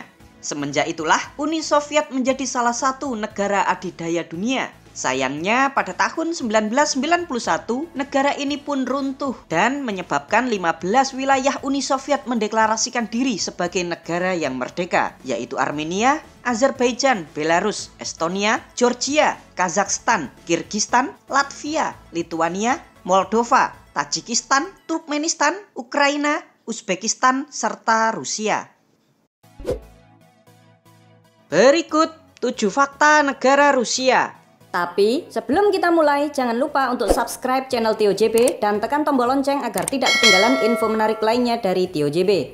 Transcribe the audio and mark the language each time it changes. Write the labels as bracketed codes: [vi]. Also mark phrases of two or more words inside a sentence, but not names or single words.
[id] Semenjak itulah Uni Soviet menjadi salah satu negara adidaya dunia. Sayangnya pada tahun 1991 negara ini pun runtuh dan menyebabkan 15 wilayah Uni Soviet mendeklarasikan diri sebagai negara yang merdeka, yaitu Armenia, Azerbaijan, Belarus, Estonia, Georgia, Kazakhstan, Kirgistan, Latvia, Lituania, Moldova, Tajikistan, Turkmenistan, Ukraina, Uzbekistan, serta Rusia. Berikut 7 fakta negara Rusia. Tapi sebelum kita mulai, jangan lupa untuk subscribe channel TioJB dan tekan tombol lonceng agar tidak ketinggalan info menarik lainnya dari TioJB.